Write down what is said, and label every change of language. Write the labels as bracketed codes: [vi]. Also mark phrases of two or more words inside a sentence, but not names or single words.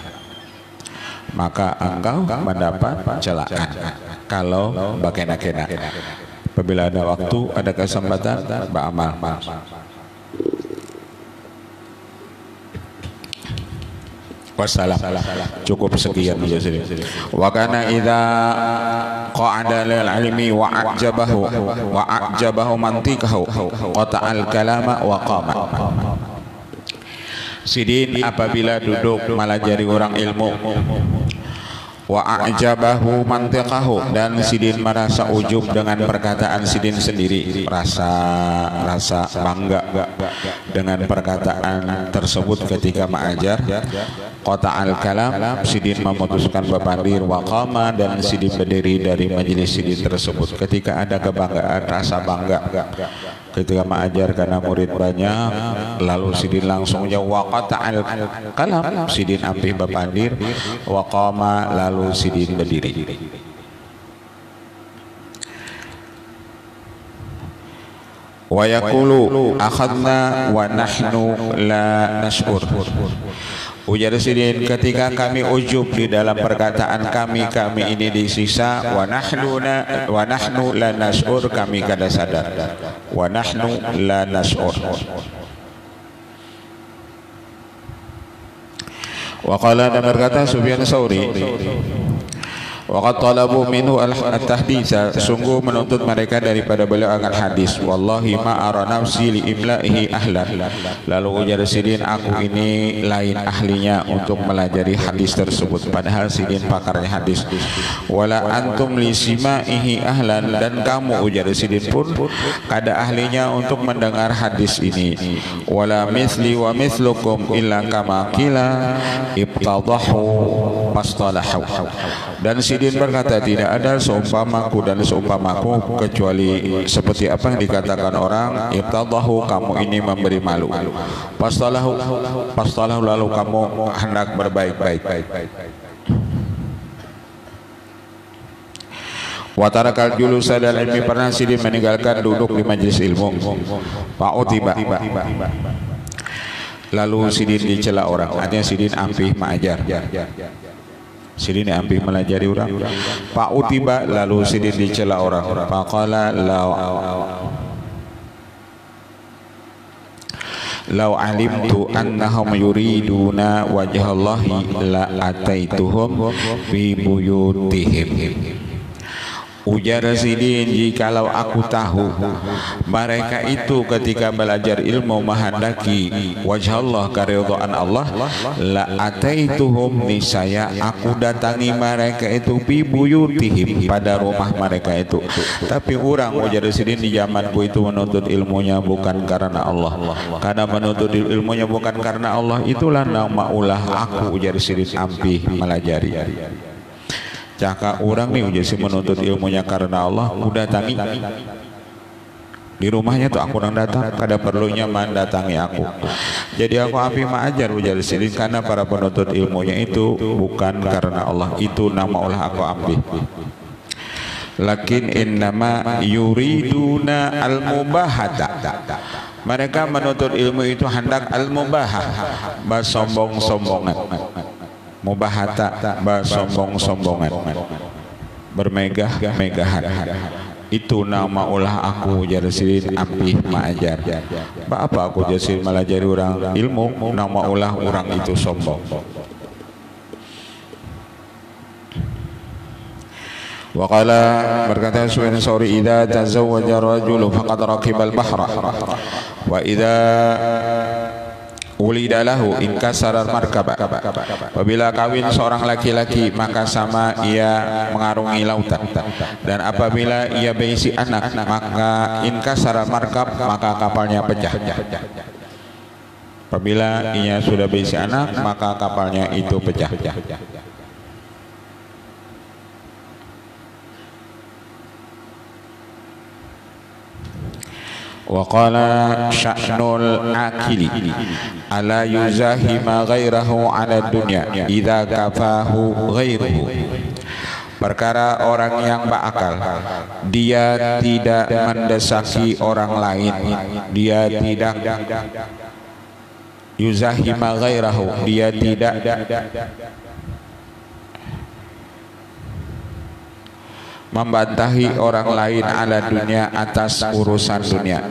[id] Maka engkau mendapat celaan. [bjn] kalau bakena-kena. [id] Apabila ada waktu, ada kesempatan, beramal. Wassalam. Cukup sekian dulu sini. [ar] وكان إذا قعد للعلم وأعجبه منطقه قطع الكلام وقام. [bjn] Sidin apabila duduk melajari orang ilmu, [ar] وأعجبه منطقه, [bjn] dan sidin merasa ujub dengan perkataan sidin sendiri, rasa bangga dengan perkataan tersebut ketika mengajar. [ar] قطع الكلام, [bjn] sidin memutuskan bepandir, [ar] وقام, [bjn] dan sidin berdiri dari majelis sidin tersebut. Ketika ada kebanggaan, rasa bangga ketika mengajar karena murid banyak, lalu sidin langsung jawab [ar] وقطع الكلام, [bjn] sidin ampih bepandir, [ar] وقام, [bjn] lalu sidin berdiri. [ar] ويقول أخذنا ونحن لا نشعر. [bjn] Ujar sidin, ketika kami ujub di dalam perkataan kami ini disiksa, [ar] ونحن لا نشعر, [bjn] kami kada sadar, [ar] ونحن لا نشعر. وقال, [id] dan berkata [ar] Sufyan Tsauri, وقد طلبوا منه التحديث, [id] sungguh menuntut mereka daripada beliau akan hadis. [ar] والله ما أرى نفسي لإملائه أهلا. [bjn] Lalu ujar sidin, aku ini lain ahlinya untuk melajari hadis tersebut, padahal sidin pakarnya hadis. [ar] ولا أنتم لسماعه أهلا, [bjn] dan kamu ujar sidin pun kada ahlinya untuk mendengar hadis ini. [ar] ولا مثلي ومثلكم إلا كما قيل افتضحوا فاصطلحوا. [bjn] Dan sidin berkata, tidak ada seumpamaku dan seumpamaku kecuali seperti apa yang dikatakan orang, ibtadahu, kamu ini memberi malu, fastalahu, lalu kamu hendak berbaik-baik. [ar] وترك الجلوس للعلم, [bjn] pernah sidin meninggalkan duduk di majelis ilmu. Fa'utiba, lalu sidin dicela orang, artinya sidin ampih mengajar. Sidin ampih melajari orang. Fa'utiba, lalu sidin dicela orang. [ar] فقال لو علمت أنهم يريدون وجه الله لأتيتهم في بيوتهم. [bjn] Ujar sidin, jikalau aku tahu mereka itu ketika belajar ilmu menghendaki wajah Allah, keridhaan Allah, [ar] لأتيتهم, [bjn] niscaya aku datangi mereka itu [ar] ببيوتهم, [bjn] pada rumah mereka itu. Tapi orang, ujar sidin, di zamanku itu menuntut ilmunya bukan karena Allah. Karena menuntut ilmunya bukan karena Allah, itulah nama ulah aku, ujar sidin, ampih melajari. Caka orang nih ujar si menuntut ilmunya karena Allah, udah datangi di rumahnya tuh aku orang datang, kada perlunya mendatangi aku. Jadi aku ampih mengajar, ujar sidin, karena para penuntut ilmunya itu bukan karena Allah, itu nama ulah aku ampih. [ar] لكن إنما يريدون المباهاة, [id] mereka menuntut ilmu itu hendak al-mubahah, bersombong-sombongan. Mubahata, bersombong-sombongan, bermegah-megahan. [bjn] Itu nama ulah aku, ujar sidin, ampih mengajar. Apa aku jadi melajari orang ilmu, nama ulah orang itu sombong. [ar] وقال, berkata Sufyan Tsauri, إذا تزوج الرجل فقد ركب البحر وإذا ولد له انكسر مركبه. [id] Apabila kawin seorang laki-laki, maka sama ia mengarungi lautan. Dan apabila ia berisi anak, maka [ar] انكسر مركب, [id] maka kapalnya pecah. Apabila ia sudah berisi anak, maka kapalnya itu pecah. [ar] وقال شأن العاقل ألا يزاحم غيره على الدنيا إذا كفاه غيره. [id] Perkara orang yang berakal, dia tidak mendesaki orang lain, dia tidak [ar] يزاحم غيره, [id] dia tidak membantahi orang lain ala dunia atas urusan dunia.